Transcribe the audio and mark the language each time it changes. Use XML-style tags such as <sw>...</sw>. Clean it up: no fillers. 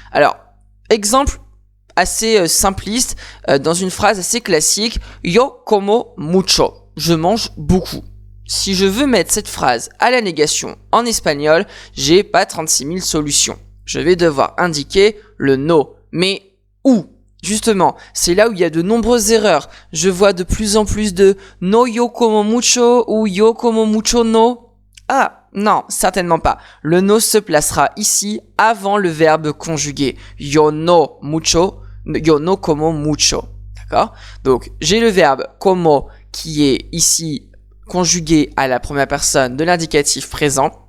<fr>Alors, exemple assez simpliste, dans une phrase assez classique,</fr> <es>yo como mucho.</es> <fr>Je mange beaucoup. Si je veux mettre cette phrase à la négation en espagnol, j'ai pas 36 000 solutions. Je vais devoir indiquer le no. Mais où ? Justement, c'est là où il y a de nombreuses erreurs. Je vois de plus en plus de</fr> <es>no yo como mucho</es> <fr>ou</fr> <es>yo como mucho no.</es> <fr>Ah, non, certainement pas. Le no se placera ici avant le verbe conjugué.</fr> <es>Yo no como mucho. D'accord ?</es> <fr>Donc, j'ai le verbe como qui est ici conjugué à la première personne de l'indicatif présent.</fr>